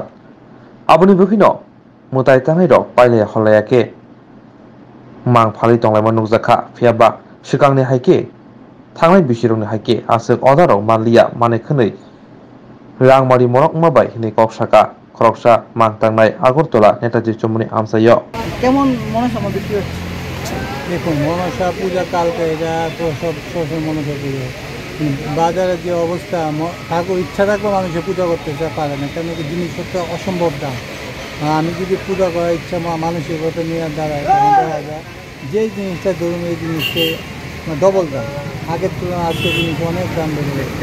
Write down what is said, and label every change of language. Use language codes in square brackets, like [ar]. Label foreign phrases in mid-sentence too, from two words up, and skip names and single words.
[trp] Aboni bwkhino mwtai tangai rok pailaya holaya khe mang phali tonglaima nukjakha phiaba swkangni haikhe thangnai bisirokni haikhe aswk odar rok manliya manui khwnui rangmari morok wngma bai hinui kok saka khoroksa mang tangnai Agartala Netaji Chomoni amchaio [bn] কেমন মনসা বিক্রি হচ্ছে? দেখুন মনসা পূজা কালকে এটা তো সব মনসা পুজো বাজারে যে অবস্থা ঠাকুর ইচ্ছা থাকলেও মানুষে পূজা করতে পারে না, কেন কি জিনিসপত্র অসম্ভব দাম। আমি যদি পূজা করার ইচ্ছা মানুষের কথা নিয়ে দাঁড়ায় দেখা যায় যেই জিনিসটা ধরুন এই জিনিসটা ডবল দাম, আগের তুলনায় আজকের জিনিস অনেক দাম বেড়ে গেছে।